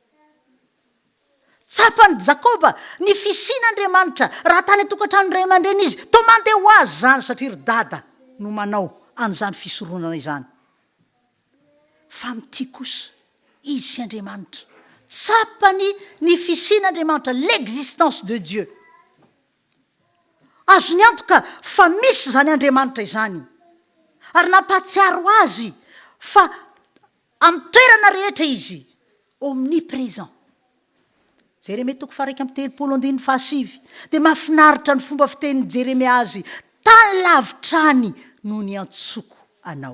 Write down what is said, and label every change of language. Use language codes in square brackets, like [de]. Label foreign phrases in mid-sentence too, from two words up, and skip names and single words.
[mg] Tsapany Jakoba ny fisian'Andriamanitra, raha tany tokantrano ray aman-dreny izy, toa mandeha ho azy zany satria ry dada no manao an'izany fisoronana izany. Fa amin'ity kosa, izy sy Andriamanitra, tsapany ny fisian'Andriamanitra, [fr] l'existence de Dieu. [mg] Azo ny antoka fa misy zany Andriamanitra izany, ary nampatsiaro azy fa amin'ny toerana rehetra izy, omniprésent. Jeremia toko faraiky amin'ny telopolo andiny fahasivy, dia mahafinaritra ny fomba fitenin'i Jeremia azy, tany lavitrany no ny antsoko anao.